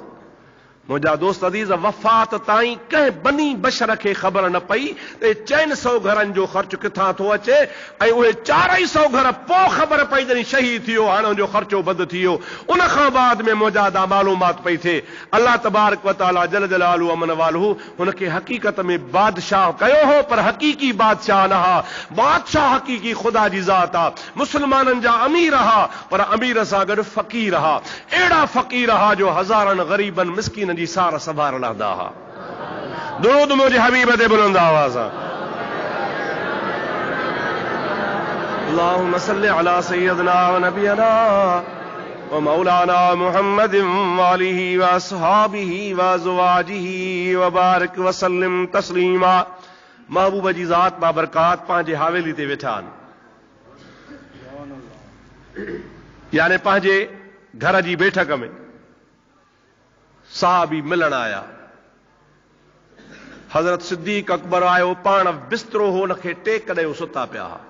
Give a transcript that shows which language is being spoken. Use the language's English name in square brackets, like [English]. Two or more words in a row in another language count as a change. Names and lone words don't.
[Sindhi] मुंहिंजा दोस्त अज़ीज़ वफ़ात ताईं कंहिं बनी बशर खे ख़बर न पई त 400 घरनि जो ख़र्च किथां थो अचे ऐं उहे 400 घर पोइ ख़बर पई जॾहिं शहीद थी वियो, हाणे उनजो ख़र्चो बंदि थी वियो। उन खां बाद में मुजादा मालूमात पई थिए। [Arabic] الله تبارك وتعالى جل جلاله وعم نواله [Sindhi] हुनखे हक़ीक़त में बादशाह कयो हो, पर हक़ीक़ी बादशाह न हा। बादशाह हक़ीक़ी ख़ुदा जी ज़ात आहे। मुस्लमाननि जा अमीर हा, पर अमीर सां गॾु फ़क़ीर हा। अहिड़ा फ़क़ीर हा जो हज़ारनि ग़रीबनि मिस्कीननि जी सार संभाल रहंदा हा। दुरूद मुंहिंजे हबीब ते बुलंद आवाज़ सां [Arabic] اللهم صل على سيدنا ونبينا ومولانا محمد وآله وأصحابه وأزواجه وبارك وسلم تسليما. [Sindhi] महबूब जी ज़ात बाबरकात पंहिंजे हवेली ते वेठा आहिनि, यानी पंहिंजे घर जी बैठक में साहबी मिलण आया। हजरत सिद्दीक अकबर आयो, पाण बिस्तरो हो उनखे टेक ॾेयो, सुता पिया।